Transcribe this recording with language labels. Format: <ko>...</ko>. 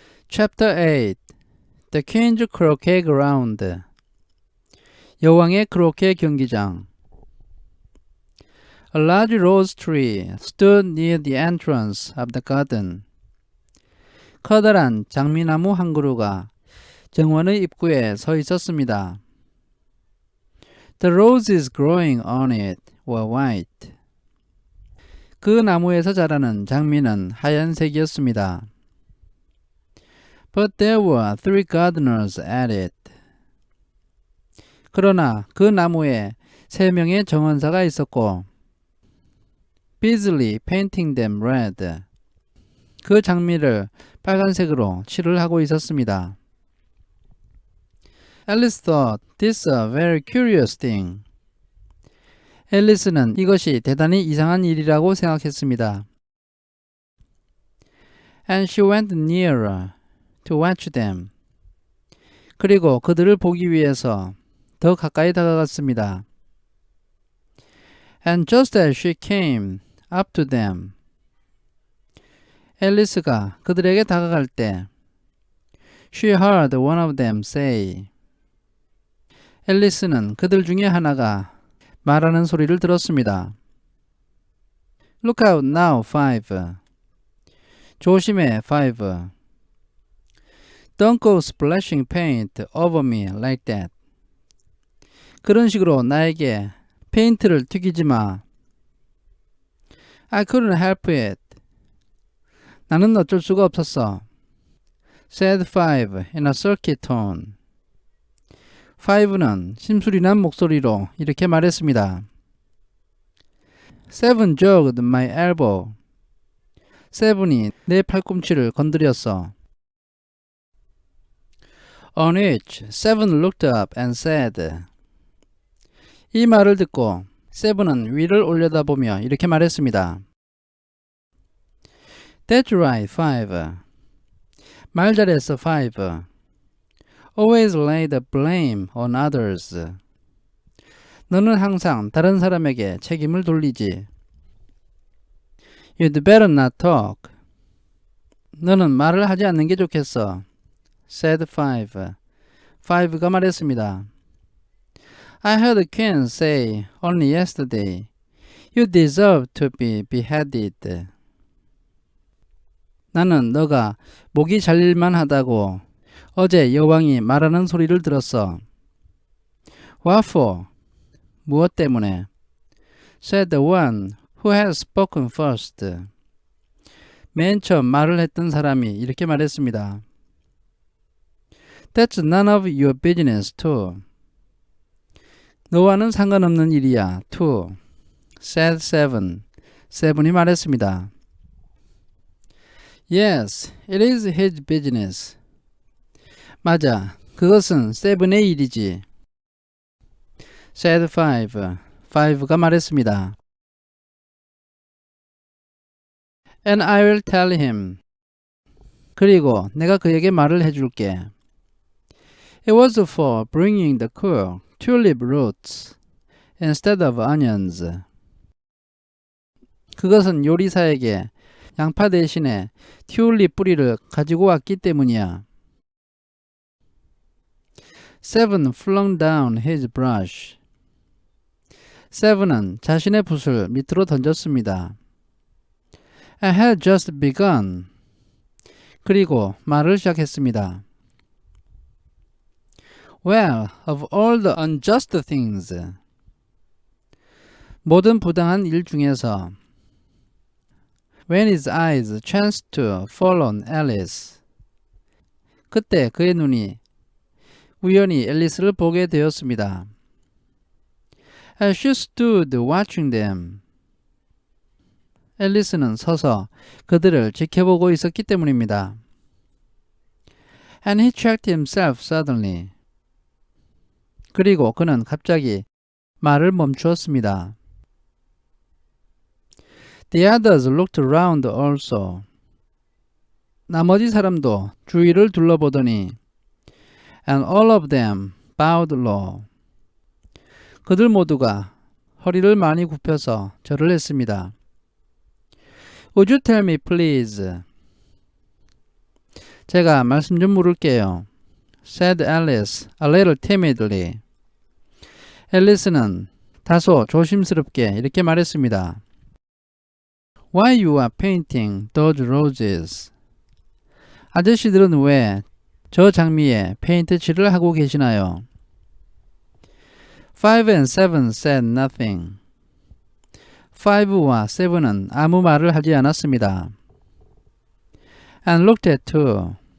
<en>Chapter 8 The King's Croquet Ground</en> <ko>여왕의 크로케 경기장</ko> <en>A large rose tree stood near the entrance of the garden.</en> <ko>커다란 장미나무 한 그루가 정원의 입구에 서 있었습니다.</ko> <en>The roses growing on it were white.</en> <ko>그 나무에서 자라는 장미는 하얀색이었습니다.</ko> <en>But there were 3 gardeners at it.</en> <ko>그러나 그 나무에 3명의 정원사가 있었고</ko> <en>busily painting them red.</en> <ko>그 장미를 빨간색으로 칠을 하고 있었습니다.</ko> <en>Alice thought this a very curious thing.</en> <ko>앨리스는 이것이 대단히 이상한 일이라고 생각했습니다.</ko> <en>And she went nearer to watch them.</en> <ko>그리고 그들을 보기 위해서 더 가까이 다가갔습니다.</ko> <en>And just as she came up to them.</en> <ko>앨리스가 그들에게 다가갈 때</ko> <en>She heard one of them say.</en> <ko>앨리스는 그들 중에 하나가 말하는 소리를 들었습니다.</ko> <en>Look out now, 5.</en> <ko>조심해, 5.</ko> <en>Don't go splashing paint over me like that.</en> <ko>그런 식으로 나에게 페인트를 튀기지 마.</ko> <en>I couldn't help it.</en> <ko>나는 어쩔 수가 없었어.</ko> <en>said 5 in a sulky tone.</en> <ko>5는 심술이난 목소리로 이렇게 말했습니다.</ko> <en>7 jogged my elbow.</en> <ko>7이 내 팔꿈치를 건드렸어.</ko> <en>On which 7 looked up and said.</en> <ko>이 말을 듣고 7은 위를 올려다보며 이렇게 말했습니다.</ko> <en>That's right, 5.</en> <ko>말 잘했어, 5.</ko> <en>Always lay the blame on others.</en> <ko>너는 항상 다른 사람에게 책임을 돌리지.</ko> <en>You'd better not talk.</en> <ko>너는 말을 하지 않는 게 좋겠어.</ko> <en>said 5.</en> <ko>5가 말했습니다.</ko> <en>I heard the queen say only yesterday, you deserve to be beheaded.</en> <ko>나는 너가 목이 잘릴만 하다고 어제 여왕이 말하는 소리를 들었어.</ko> <en>What for?</en> <ko>무엇 때문에?</ko> <en>said the one who had spoken first.</en> <ko>맨 처음 말을 했던 사람이 이렇게 말했습니다.</ko> <en>That's none of your business too.</en> <ko>너와는 상관없는 일이야, too.</ko> <en>said 7.</en> <ko>7이 말했습니다.</ko> <en>Yes, it is his business.</en> <ko>맞아, 그것은 7의 일이지.</ko> <en>said 5.</en> <ko>5가 말했습니다.</ko> <en>And I will tell him.</en> <ko>그리고 내가 그에게 말을 해줄게.</ko> <en>It was for bringing the cool tulip roots instead of onions.</en> <ko>그것은 요리사에게 양파 대신에 튤립 뿌리를 가지고 왔기 때문이야.</ko> <en>7 flung down his brush.</en> <ko>7은 자신의 붓을 밑으로 던졌습니다.</ko> <en>I had just begun.</en> <ko>그리고 말을 시작했습니다.</ko> <en>Well, of all the unjust things.</en> <ko>모든 부당한 일 중에서</ko> <en>When his eyes chanced to fall on Alice.</en> <ko>그때 그의 눈이 우연히 앨리스를 보게 되었습니다.</ko> <en>As she stood watching them.</en> <ko>앨리스는 서서 그들을 지켜보고 있었기 때문입니다.</ko> <en>And he checked himself suddenly.</en> <ko>그리고 그는 갑자기 말을 멈추었습니다.</ko> <en>The others looked around also.</en> <ko>나머지 사람도 주위를 둘러보더니</ko> <en>And all of them bowed low.</en> <ko>그들 모두가 허리를 많이 굽혀서 절을 했습니다.</ko> <en>Would you tell me please?</en> <ko>제가 말씀 좀 물을게요.</ko> <en>said Alice a little timidly.</en> <ko>앨리스는 다소 조심스럽게 이렇게 말했습니다.</ko> <en>Why you are painting those roses?</en> <ko>아저씨들은 왜 저 장미에 페인트 칠을 하고 계시나요?</ko> <en>5 and 7 said nothing.</en> <ko>5와 7은 아무 말을 하지 않았습니다.</ko> <en>And looked at 2.</en>